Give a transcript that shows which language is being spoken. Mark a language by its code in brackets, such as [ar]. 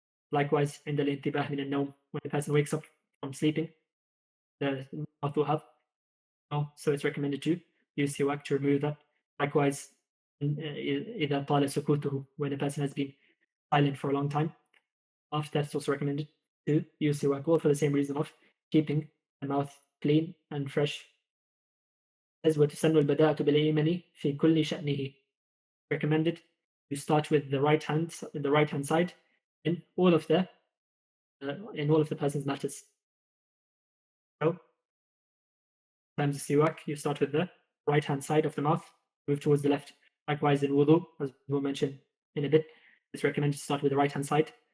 [en] Likewise, عند الانتباه من النوم, when a person wakes up from sleeping, the mouth will have smell, so it's recommended to use siwak to remove that. Likewise, إذا طال سكوته, when a person has been silent for a long time, after that it's also recommended to use siwak, all for the same reason of keeping the mouth clean and fresh. [ar] As وتسن البداءة بالأيمن في كل شأنه. [en] Recommended you start with the right hand side in all of the person's matters. So, times the siwak, you start with the right hand side of the mouth, move towards the left. Likewise in wudu, as we'll mention in a bit, it's recommended to start with the right hand side.